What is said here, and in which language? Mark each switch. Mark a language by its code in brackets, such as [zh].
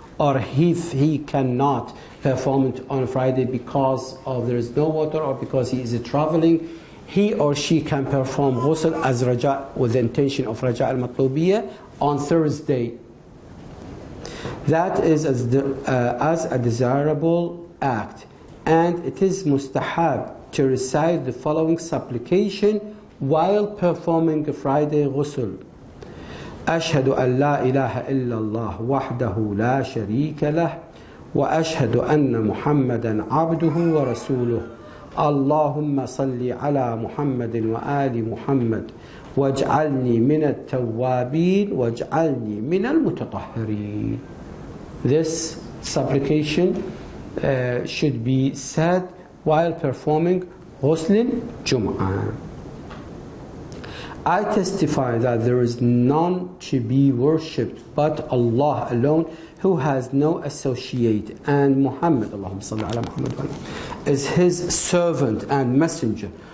[en] Or if he cannot perform it on Friday because of there is no water or because he is traveling, he or she can perform ghusl as raja with the intention of raja al-matlubiyya on Thursday. That is as a desirable act, and it is mustahab to recite the following supplication while performing a Friday ghusl. [ar] أشهد أن لا إله إلا الله وحده لا شريك له وأشهد أن محمدا عبده ورسوله اللهم صل على محمد وآل محمد واجعلني من التوابين واجعلني من المتطهرين. [en] This supplication should be said while performing ghusl al-Jum'ah. I testify that there is none to be worshipped but Allah alone, who has no associate, and Muhammad, Allahumma salli ala Muhammad, is his servant and messenger.